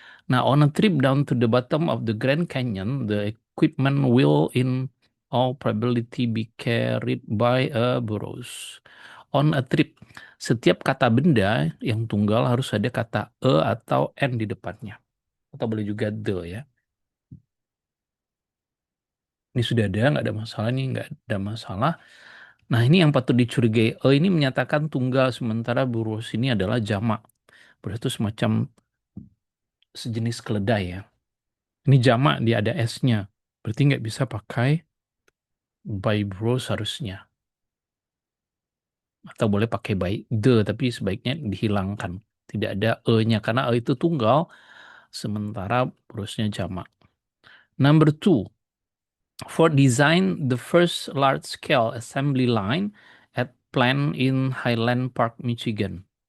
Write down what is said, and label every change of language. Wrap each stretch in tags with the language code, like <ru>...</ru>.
<en>Now, on a trip down to the bottom of the Grand Canyon, the equipment will in all probability be carried by a burros. On a trip,</en> <id>setiap kata benda yang tunggal harus ada kata a atau n di depannya. Atau boleh juga the ya. Ini sudah ada, nggak ada masalah nih, nggak ada masalah. Nah, ini yang patut dicurigai. Ini menyatakan tunggal, sementara burros ini adalah jamak. Burros itu semacam sejenis keledai ya. Ini jamak, dia ada S-nya. Berarti nggak bisa pakai by bro seharusnya. Atau boleh pakai by the, tapi sebaiknya dihilangkan. Tidak ada E-nya, karena E itu tunggal, sementara brosnya jamak.</id> <en>Number two, for design the first large-scale assembly line at plant in Highland Park, Michigan.</en>